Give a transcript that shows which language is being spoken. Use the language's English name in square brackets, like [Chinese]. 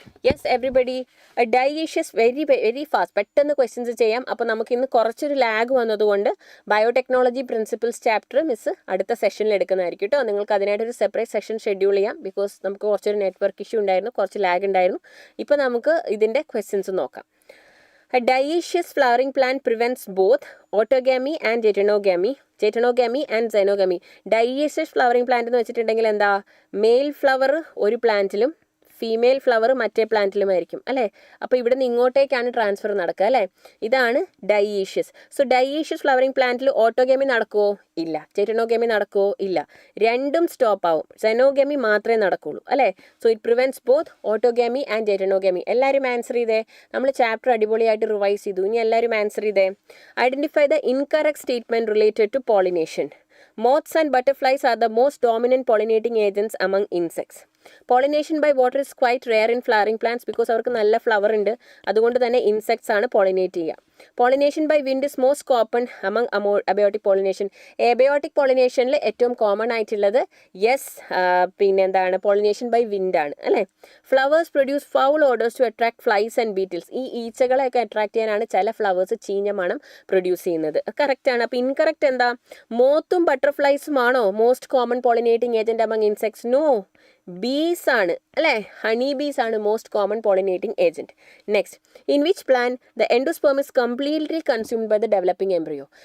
[English] yes everybody, dioecious very very fast, [Malayalam] പെട്ടെന്ന് questions ചെയ്യാം. അപ്പോൾ നമുക്ക് ഇന്ന് കുറച്ചൊരു ലാഗ് വന്നതുകൊണ്ട് ബയോടെക്നോളജി പ്രിൻസിപ്പിൾസ് ചാപ്റ്റർ മിസ് അടുത്ത സെഷനിൽ എടുക്കുന്നതായിരിക്കും കേട്ടോ. നിങ്ങൾക്ക് അതിനായിട്ടൊരു സെപ്പറേറ്റ് സെഷൻ ഷെഡ്യൂൾ ചെയ്യാം. ബിക്കോസ് നമുക്ക് കുറച്ചൊരു നെറ്റ്വർക്ക് ഇഷ്യൂ ഉണ്ടായിരുന്നു, കുറച്ച് ലാഗ് ഉണ്ടായിരുന്നു. ഇപ്പോൾ നമുക്ക് ഇതിൻ്റെ ക്വസ്റ്റ്യൻസ് നോക്കാം. [English] A dioecious flowering plant prevents both autogamy and geitonogamy and xenogamy. [Malayalam] ഡൈയേഷ്യസ് flowering plant എന്ന് വെച്ചിട്ടുണ്ടെങ്കിൽ എന്താ, മെയിൽ ഫ്ലവർ ഒരു പ്ലാന്റിലും ഫീമെയിൽ ഫ്ലവർ മറ്റേ പ്ലാന്റിലുമായിരിക്കും അല്ലേ. അപ്പോൾ ഇവിടെ നിന്ന് ഇങ്ങോട്ടേക്കാണ് ട്രാൻസ്ഫർ നടക്കുക അല്ലേ. ഇതാണ് ഡൈയേഷ്യസ്. സോ ഡൈയേഷ്യസ് ഫ്ലവറിംഗ് പ്ലാന്റിൽ ഓട്ടോഗാമി നടക്കുമോ? ഇല്ല. ജെറ്റനോഗാമി നടക്കുമോ? ഇല്ല. രണ്ടും സ്റ്റോപ്പ് ആവും. സെനോഗാമി മാത്രമേ നടക്കുള്ളൂ അല്ലേ. [English] So it prevents both autogamy and geitonogamy. [Malayalam] എല്ലാവരും ആൻസർ ചെയ്തേ. നമ്മൾ ചാപ്റ്റർ അടിപൊളിയായിട്ട് റിവൈസ് ചെയ്തു. ഇനി എല്ലാവരും ആൻസർ ചെയ്തേ. [English] Identify the incorrect statement related to pollination. Moths and butterflies are the most dominant pollinating agents among insects. Pollination by water is quite rare in flowering plants because [Malayalam] അവർക്ക് നല്ല flower ഉണ്ട്. അതുകൊണ്ട് തന്നെ insects ആണ് pollinate ചെയ്യുക. [English] Pollination by wind is most common among abiotic pollination. [Malayalam] Abiotic pollinationൽ ഏറ്റവും common ആയിട്ടുള്ളത് പിന്നെന്താണ്, [English] pollination by wind [Malayalam] ആണ് അല്ലേ. [English] Flowers produce foul odors to attract flies and beetles. [Malayalam] ഈ ഈച്ചകളെയൊക്കെ അട്രാക്ട് ചെയ്യാനാണ് ചില ഫ്ലവേഴ്സ് ചീഞ്ഞ മണം പ്രൊഡ്യൂസ് ചെയ്യുന്നത്. കറക്റ്റാണ്. അപ്പോൾ ഇൻകറക്റ്റ് എന്താ, മോത്തും ബട്ടർഫ്ലൈസും ആണോ most common pollinating agent [English] among insects? [Malayalam] No, ബീസ് ആണ് അല്ലേ. ഹണി ബീസ് ആണ് most common pollinating agent. [English] Next, in which plant the endosperm is completely consumed by the developing embryo.